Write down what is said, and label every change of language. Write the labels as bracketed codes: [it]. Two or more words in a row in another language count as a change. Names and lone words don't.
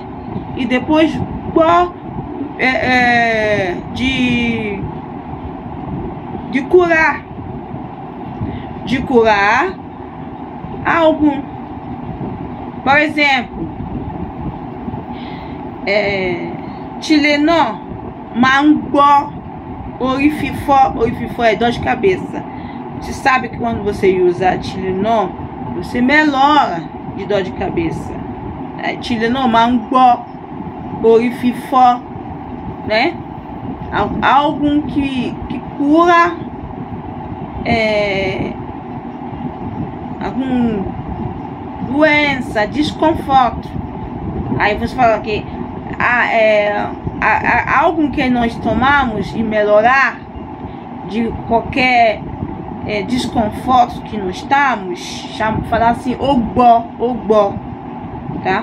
[pt] E depois gbọ́ de curar. De curar algo. [yo] Por exemplo, Tylenol máa ń gbọ́ orí fífọ́ [pt] é dor de cabeça. Você sabe que quando você usa Tylenol, você melhora de dor de cabeça. [yo] Tylenol máa ń gbọ́ orí fífọ́, [pt] né? Algo que cura alguma doença, desconforto. Aí você fala que algo que nós tomamos e melhorar de qualquer desconforto que nós estamos, falar assim, ogbó, tá?